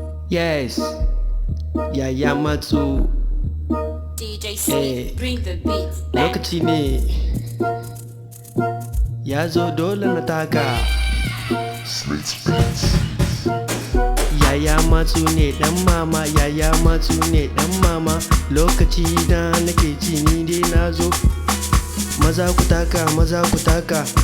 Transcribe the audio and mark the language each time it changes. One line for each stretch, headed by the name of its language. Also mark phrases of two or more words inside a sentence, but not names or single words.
Hausa: Yes. Yaya Matsu. D J Eh.
English: Smith, bring the beats back.
Hausa: Lokaci ne. Ya zo dole na taka. Yaya Matsu ne ɗan mama, Yaya Matsu ne ɗan mama. Lokaci na nake ci ni dai na zo. Maza ku taka, maza ku taka.